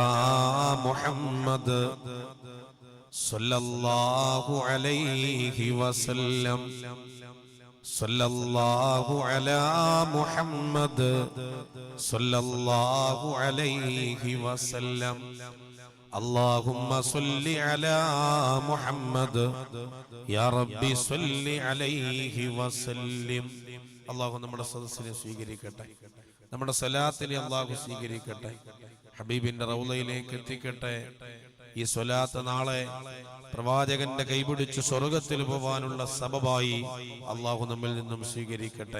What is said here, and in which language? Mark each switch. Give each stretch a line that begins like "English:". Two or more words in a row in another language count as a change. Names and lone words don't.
Arabic: محمد صلى الله عليه وسلم صلى الله على محمد صلى الله عليه وسلم اللهم صل على محمد يا ربي صل عليه وسلم.
Malayalam: അല്ലാഹു നമ്മുടെ സദസ്സിനെ സ്വീകരിക്കട്ടെ, നമ്മുടെ സ്വലാത്തിനെ അല്ലാഹു സ്വീകരിക്കട്ടെ, ഹബീബിന്റെ റൗളയിലേക്ക് എത്തിക്കട്ടെ. ഈ സ്വലാത്ത് നാളെ പ്രവാചകന്റെ കൈപിടിച്ച് സ്വർഗ്ഗത്തിൽ പോവാനുള്ള സബബായി അല്ലാഹു നമ്മിൽ നിന്നും സ്വീകരിക്കട്ടെ.